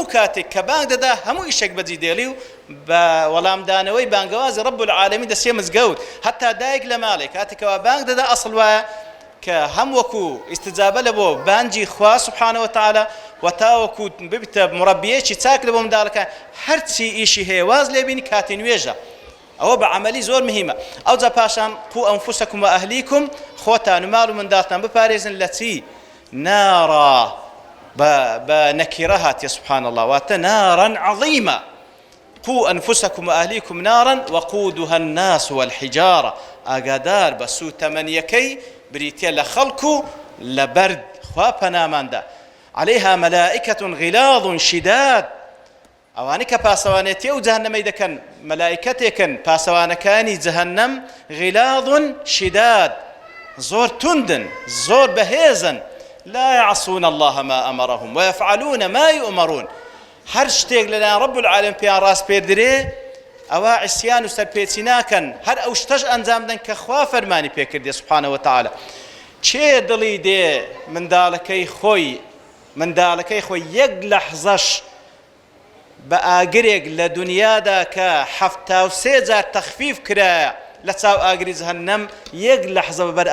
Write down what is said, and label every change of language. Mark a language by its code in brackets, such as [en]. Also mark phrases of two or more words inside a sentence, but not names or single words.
[ckb] کاتێک کە بانگ دەدا هەموو ئیشێک بەجی دێڵی و بە وەڵامدانەوەی بانگەوازی [ar] رب العالمین [ckb] دەسێ مزگەوت هەتا دایک لە ماڵێک کاتێکەوە بانگ دەدا ئەسڵ وایە کە هەم وەکو ئیستجابە لە بۆ بانجی خوا [ar] سبحانه وتعالى [ckb] وتاوەکو ببیتە مڕەبیەکی چاک لە بۆ منداڵەکان هەرچی ئیشی هەیە واز لێ بینی کاتی نوێژە ئەوە بە عەمەلی زۆر مهمە ئەوجا پاشان [ar] قو ئەنفوسەکم و ئەهلیکم [ckb] خۆتان و ماڵ و منداڵتان بپارێزن لە چی [ar] نارا بنكرها سبحان الله نارا عظيمة قوا أنفسكم وأهليكم نارا وقودها الناس والحجارة [ckb] ئاگادار بە سوو تەمەنیەکەی بریتە لە خەڵک و لە بەرد خوا پەناماندا [ar] عليها ملائكة غلاظ شداد [ckb] ئەوانەی کە پاسەوانێتی و جەهەنەمەی دەکەن مەلائکەتێکن پاسەوانەکانی جەهەنەم [ar] غلاظ شداد [ckb] زۆر توندن زۆر بەهێزن [ar] لا يعصون الله ما أمرهم ويفعلون ما يؤمرون [ckb] هەر شتێک لەلایەن [ar] رب العالمین [ckb] پێیان ڕاست پێدرێ ئەوە عیسیان و سەرپێچی ناکەن هەر ئەو شتەش ئەنجام بدەن کە خوا فەرمانی پێکردێ [ar] سبحانه وتعالى [ckb] چێ دڵی دێ منداڵەکەی خۆی یەک لەحزەش بە ئاگرێک لە دنیادا کە 73 جار تەخفیف کرایە لە چاو ئاگری جەهەنەم یەک لەحزە بەبەر